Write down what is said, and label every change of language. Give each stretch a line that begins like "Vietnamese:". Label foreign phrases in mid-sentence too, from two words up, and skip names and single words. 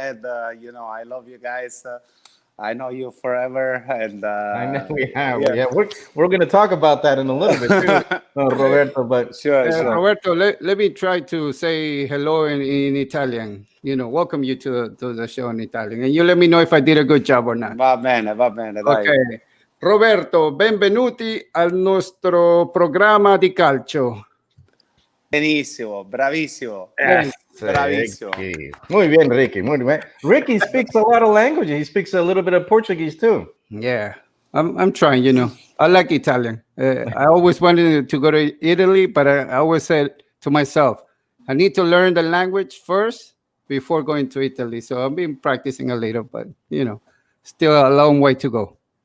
English: I had, I love you guys. I know you forever, and I know we have. yeah. Yeah, we're going to talk about that in a little bit too, Roberto. But Sure, sure. Roberto, let me try to say hello in Italian. Welcome you to the show in Italian. And you let me know if I did a good job or not.
Italian: Va bene, dai. Ok. Roberto, benvenuti al nostro programma di calcio. Benissimo, bravissimo.
English: yes,
Italian: Bravissimo. Ricky.
Spanish: Muy bien, Ricky. Muy bien.
English: Ricky speaks a lot of languages. He speaks a little bit of Portuguese too. Yeah, I'm trying, I like Italian. I always wanted to go to Italy, but I always said to myself, I need to learn the language first before going to Italy. So I've been practicing a little, but, still a long way to go.